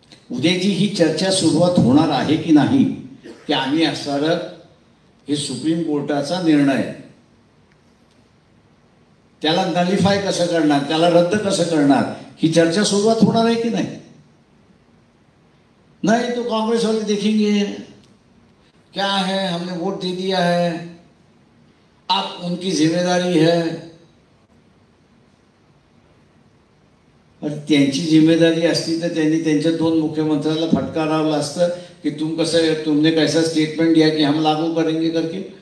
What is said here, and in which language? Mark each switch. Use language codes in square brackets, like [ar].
[mr] उद्याची ही चर्चा सुरुवात होणार आहे की नाही ते आम्ही असणारं हे सुप्रीम कोर्टाचा निर्णय, त्याला नलिफाय कसं करणार, त्याला रद्द कसं करणार, ही चर्चा सुरुवात होणार आहे की नाही? [hi] नहीं तो कांग्रेस वाले देखेंगे क्या है, हमने वोट दे दिया है, अब उनकी जिम्मेदारी है। [mr] और त्यांची जिम्मेदारी असती तर त्यांनी त्यांच्या दोन मुख्यमंत्र्याला फटकारावलं असतं कि [hi] तुमने कैसा स्टेटमेंट दिया कि हम लागू करेंगे करके।